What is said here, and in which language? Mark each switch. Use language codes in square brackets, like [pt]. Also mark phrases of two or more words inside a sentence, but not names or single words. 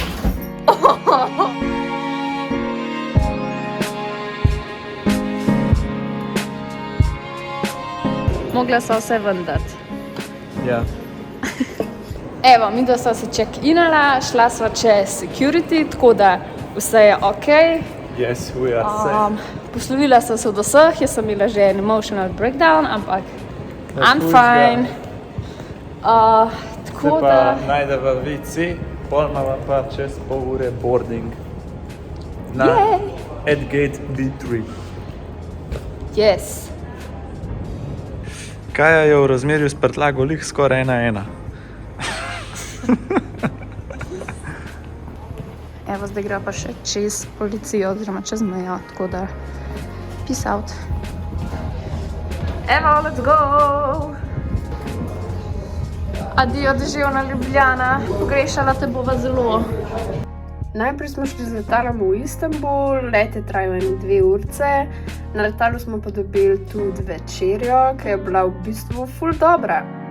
[sl] Mogla so vse vendati. Ja. Evo, mi da sva se check-inala, šla sva čez security, tako da vse je okej. [en] Yes, we are safe. [sl] Poslovila sem se od vseh, jaz sem imela že en [en] emotional breakdown, [sl] ampak [en] I'm fine. [sl] Tako Zdaj pa da... najdeva WC, pol imava pa čez pol ure boarding na [en] at gate [sl] B3. [en] Yes. [sl] Kaja je v razmerju s prtljago lih skoraj 1:1. Evo, zdaj gre pa še čez policijo, oziroma čez mejo, tako da [en] peace out. Evo, let's go! [sl] Adijo, deževna Ljubljana, pogrešala te bova zelo. Najprej smo šli z letalom v Istanbul, let je trajal 2 urce. Na letalu smo pa dobili tudi večerjo, ki je bila v bistvu ful dobra.